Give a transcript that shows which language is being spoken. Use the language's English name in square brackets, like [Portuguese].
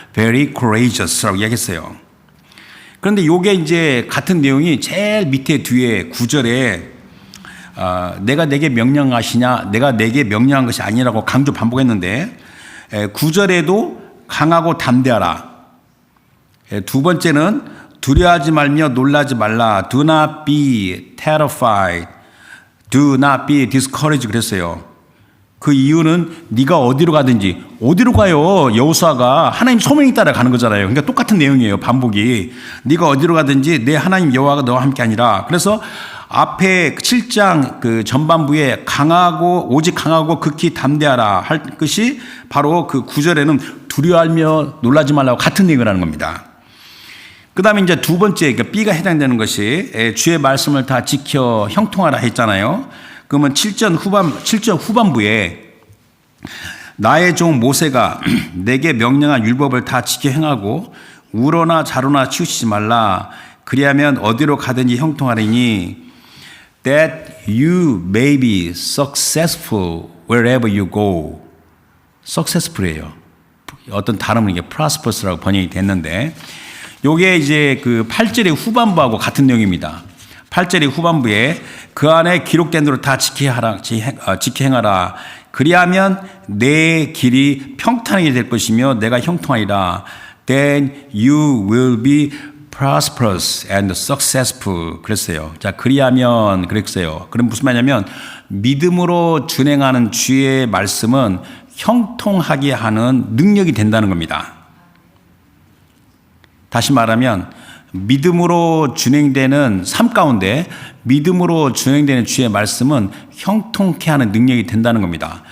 [English] Very courageous [Korean] 라고 이야기했어요. 그런데 이게 이제 같은 내용이 제일 밑에 뒤에 9절에 내가 내게 명령하시냐, 내가 내게 명령한 것이 아니라고 강조 반복했는데 9절에도 강하고 담대하라. 두 번째는 두려워하지 말며 놀라지 말라. [English] Do not be terrified. Do not be discouraged [Korean] 그랬어요. 그 이유는 네가 어디로 가든지. 어디로 가요? 여호수아가 하나님 소명에 따라 가는 거잖아요. 그러니까 똑같은 내용이에요. 반복이. 네가 어디로 가든지 내 하나님 여호와가 너와 함께 하니라. 그래서 앞에 7장 그 전반부에 오직 강하고 극히 담대하라 할 것이 바로 그 9절에는 두려워하며 놀라지 말라고 같은 얘기를 하는 겁니다. 그 다음에 이제 두 번째, 그러니까 B가 해당되는 것이 주의 말씀을 다 지켜 형통하라 했잖아요. 그러면 7절 후반부에 나의 종 모세가 내게 명령한 율법을 다 지켜 행하고 우로나 자로나 치우치지 말라. 그리하면 어디로 가든지 형통하리니 [English] that you may be successful wherever you go. [Korean] successful이에요. 어떤 단어는 이게 prosperous라고 번역이 됐는데 요게 이제 그 8절의 후반부하고 같은 내용입니다. 8절의 후반부에 그 안에 기록된 대로 다 지켜 행하라. 그리하면 내 길이 평탄하게 될 것이며 내가 형통하리라. [English] Then you will be prosperous and successful. [Korean] 그랬어요. 자, 그리하면 그랬어요. 그럼 무슨 말이냐면 믿음으로 준행하는 주의 말씀은 형통하게 하는 능력이 된다는 겁니다. 다시 말하면 믿음으로 진행되는 삶 가운데 믿음으로 진행되는 주의 말씀은 형통케 하는 능력이 된다는 겁니다.